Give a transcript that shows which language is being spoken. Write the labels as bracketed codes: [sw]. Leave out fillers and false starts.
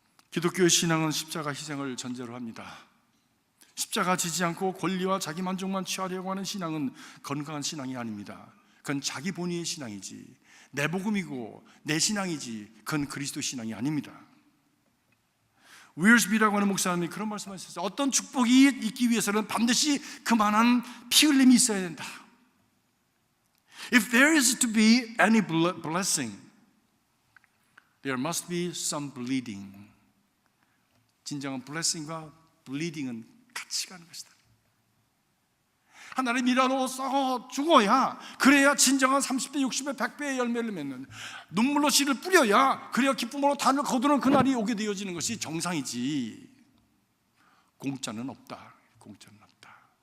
[ko] 기독교의 신앙은 십자가 희생을 전제로 합니다. 십자가 지지 않고 권리와 자기 만족만 취하려고 하는 신앙은 건강한 신앙이 아닙니다. 그건 자기 본위의 신앙이지 내 복음이고 내 신앙이지 그건 그리스도 신앙이 아닙니다. 윌스비라고 하는 목사님이 그런 말씀을 하셨어요. 어떤 축복이 있기 위해서는 반드시 그만한 피 흘림이 있어야 된다. [en] If there is to be any blessing, there must be some bleeding. [ko] 진정한 blessing과 bleeding은 같이 가는 것이다. 하나님의 일하러 썩어 죽어야 그래야 진정한 30배, 60배, 100배의 열매를 맺는 눈물로 씨를 뿌려야 그래야 기쁨으로 단을 거두는 그날이 오게 되어지는 것이 정상이지 공짜는 없다. 공짜는 없다.